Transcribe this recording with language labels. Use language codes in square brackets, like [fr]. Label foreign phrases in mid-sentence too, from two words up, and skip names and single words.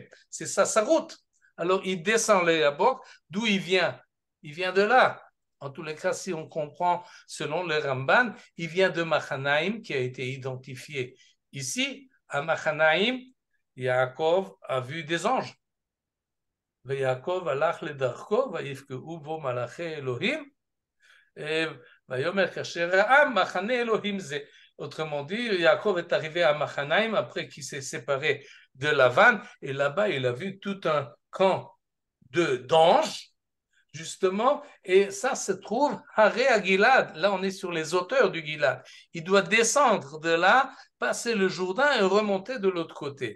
[fr] C'est ça sa route. Alors il descend le Yabok, d'où il vient? Il vient de là. En tous les cas, si on comprend selon le Ramban, il vient de Machanaïm qui a été identifié ici. À Machanaïm, Yaakov a vu des anges. [he] ויעקב הלך לדרכו ויפגעו בו מלאכי אלוהים ויאמר כאשר ראה מחנה אלוהים זה. [fr] Autrement dit, Yaakov est arrivé à Machanaïm après qu'il s'est séparé de Lavan et là-bas il a vu tout un camp d'anges justement, et ça se trouve à Gilad. Là, on est sur les hauteurs du Gilad. Il doit descendre de là, passer le Jourdain et remonter de l'autre côté.